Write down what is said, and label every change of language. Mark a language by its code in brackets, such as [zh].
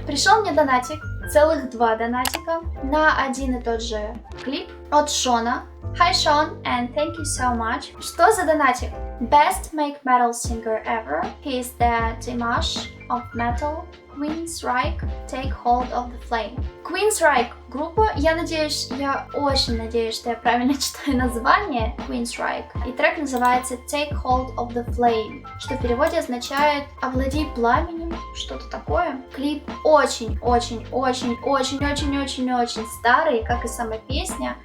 [ru] Пришел мне донатик, целых 2 донатика на один и тот же клип от Шона. [en] Hi Sean and thank you so much. [ru] Что за донатик? [en] Best make metal singer ever. He is the Dimash of metal. Queensryche, Take Hold of the Flame. [ru] Queensryche группа, я очень надеюсь, что я правильно читаю название Queensryche. И трек называется Take Hold of the Flame, что в переводе означает «Овладей пламенем», что-то такое. Клип очень старый, как и сама песня.